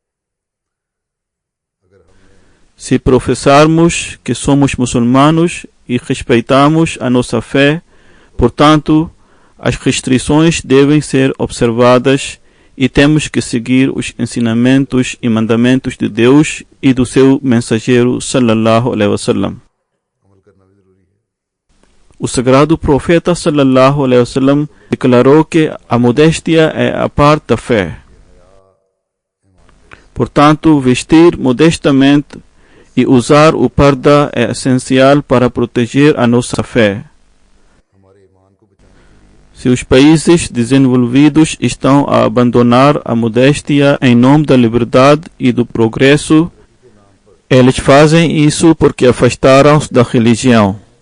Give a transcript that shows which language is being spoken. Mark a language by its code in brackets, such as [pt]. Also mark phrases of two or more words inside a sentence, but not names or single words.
[pt] Se professarmos que somos muçulmanos e respeitamos a nossa fé, portanto, as restrições devem ser observadas e temos que seguir os ensinamentos e mandamentos de Deus e do seu mensageiro [ar] صلى الله عليه وسلم. [pt] O sagrado profeta [ar] صلى الله عليه وسلم [pt] declarou que a modéstia é a parte da fé. Portanto, vestir modestamente e usar o parda é essencial para proteger a nossa fé. Se os países desenvolvidos estão a abandonar a modéstia em nome da liberdade e do progresso, eles fazem isso porque afastaram-se da religião.